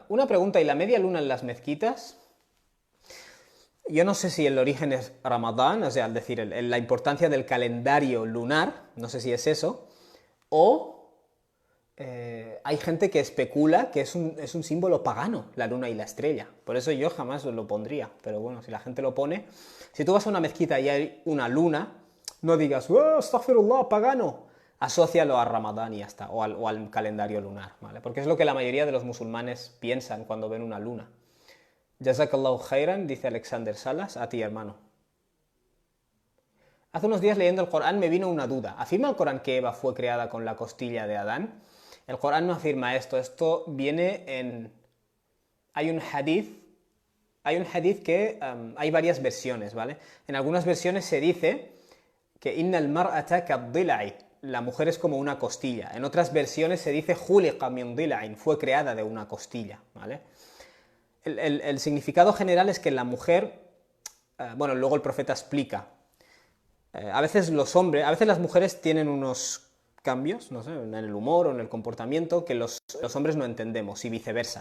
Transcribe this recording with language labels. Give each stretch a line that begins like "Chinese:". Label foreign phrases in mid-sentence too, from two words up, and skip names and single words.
Spanish: Una pregunta, ¿y la media luna en las mezquitas? Yo no sé si el origen es Ramadán, o sea, es decir, la importancia del calendario lunar, no sé si es eso, o hay gente que especula que es un símbolo pagano, la luna y la estrella. Por eso yo jamás lo pondría. Pero bueno, si la gente lo pone... Si tú vas a una mezquita y hay una luna, no digas, ¡oh, astaghfirullah, pagano! Asócialo a Ramadán y ya está, o al calendario lunar, ¿vale? Porque es lo que la mayoría de los musulmanes piensan cuando ven una luna.
Arabic: جزاك الله خيرا,
Spanish: dice Alexander Salas, a ti, hermano. Hace unos días leyendo el Corán me vino una duda. ¿Afirma el Corán que Eva fue creada con la costilla de Adán? El Corán no afirma esto. Esto viene en... Hay un hadith que hay varias versiones, ¿vale? En algunas versiones se dice que
Arabic: إن المرأة كالضلع,
Spanish: la mujer es como una costilla. En otras versiones se dice
Arabic: خلقت من ضلع,
Spanish: fue creada de una costilla, ¿vale? El significado general es que la mujer, bueno, luego el profeta explica, a veces las mujeres tienen unos cambios, no sé, en el humor o en el comportamiento que los hombres no entendemos y viceversa.